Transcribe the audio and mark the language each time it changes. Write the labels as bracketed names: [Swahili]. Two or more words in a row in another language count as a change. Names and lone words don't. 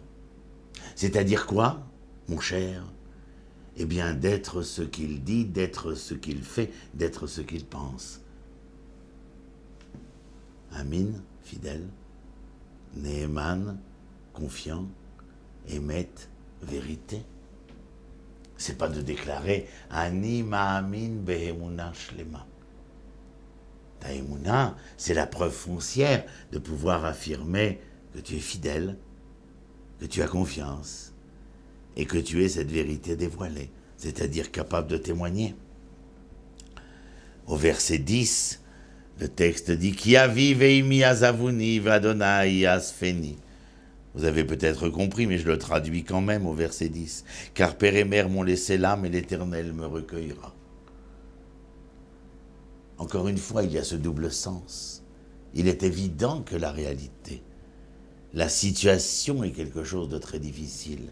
[French] C'est-à-dire quoi, mon cher? Eh bien, d'être ce qu'il dit, d'être ce qu'il fait, d'être ce qu'il pense. Amin, fidèle, Neeman, confiant, Emet, vérité. C'est pas de déclarer [Hebrew] אני מאמין באמונה שלמה. [French] Ta emuna, c'est la preuve foncière de pouvoir affirmer que tu es fidèle, que tu as confiance, et que tu es cette vérité dévoilée, c'est-à-dire capable de témoigner. Au verset 10, le texte dit « [Hebrew] כי אבי ואמי עזבוני ויהוה יאספני [French] » Vous avez peut-être compris, mais je le traduis quand même au verset 10. « Car père et mère m'ont laissé là, mais l'Éternel me recueillera. » Encore une fois, il y a ce double sens. Il est évident que la réalité, la situation est quelque chose de très difficile.